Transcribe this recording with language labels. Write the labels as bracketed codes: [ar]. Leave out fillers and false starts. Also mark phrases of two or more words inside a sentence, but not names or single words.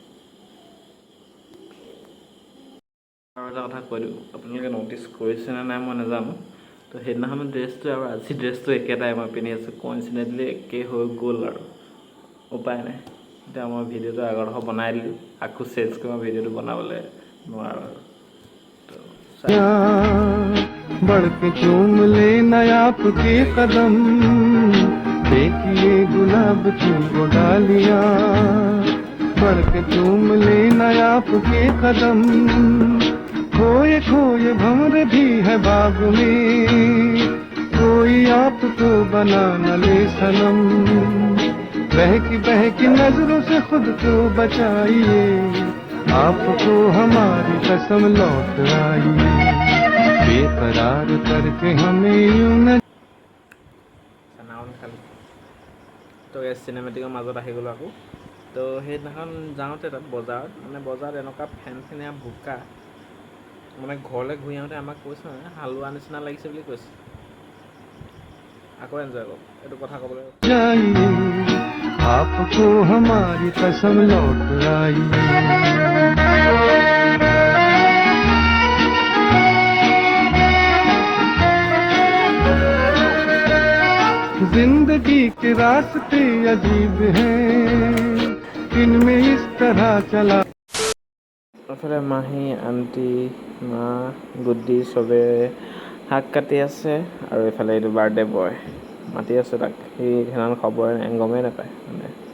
[as] আৰু এটা কথা কৈ দিওঁ, আপোনালোকে ন'টিচ কৰিছেনে নাই মই নাজানো। তো সেইদিনাখনৰ ড্ৰেছটো আৰু আজি ড্ৰেছটো একেটাই মই পিন্ধি আছোঁ। কইনচিডেণ্টলি একেই হৈ গ'ল আৰু উপায় নাই। এতিয়া মই ভিডিঅ'টো আগৰডোখৰ বনাই দিলোঁ, আকৌ চেঞ্জ কৰি মই ভিডিঅ'টো বনাবলৈ নোৱাৰোঁ আৰু। তো [hi] बढ़ के चूम लेना आपके कदम, देखिए गुलाब की वो डालियां। बढ़ के चूम लेना आपके कदम, खोए खोए भंवर भी है बाग में, कोई आपको बना न ले सनम। बहकी नजरों से खुद को बचाइए, आपको हमारी कसम लौट आइए। बेकरार करके हमें यूं न। [as] তো এই চিনেমেটিকৰ মাজত আহি গ'লোঁ আকৌ। তো সেইদিনাখন যাওঁতে তাত বজাৰত, মানে বজাৰত এনেকুৱা ফেনফেনীয়া বোকা, মানে ঘৰলৈ ঘূৰি আহোঁতে আমাক কৈছে মানে হালোৱা নিচিনা লাগিছে বুলি কৈছে। আকৌ এনজয় কৰক এইটো কথা ক'বলৈ। [hi] आपको हमारी कसम लौट आइए। जिंदगी के रास्ते अजीब हैं, इनमें इस तरह चला। [as] এইফালে মাহী, আণ্টি, মা, গুড্ডি চবে শাক কাটি আছে। আৰু এইফালে এইটো বাৰ্থডে বয় মাতি আছে তাক। সি সেইদিনাখন খবৰ গমেই নাপায় মানে।